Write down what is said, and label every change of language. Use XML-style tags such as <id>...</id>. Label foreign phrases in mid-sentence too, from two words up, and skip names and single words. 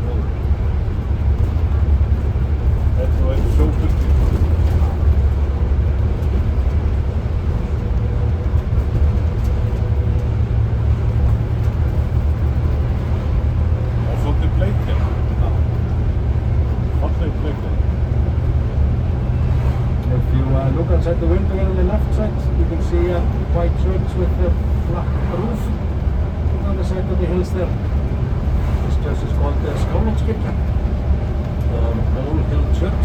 <is>Þetta var einn sjóbyrting. Og svolítið bleikja. Falleg bleikja.</is> <en>If you look outside the window on the left side, you can see a white church with a flat roof on the side of the hills there. This church is called Skálholtskirkja, the Old Hill Church.</en>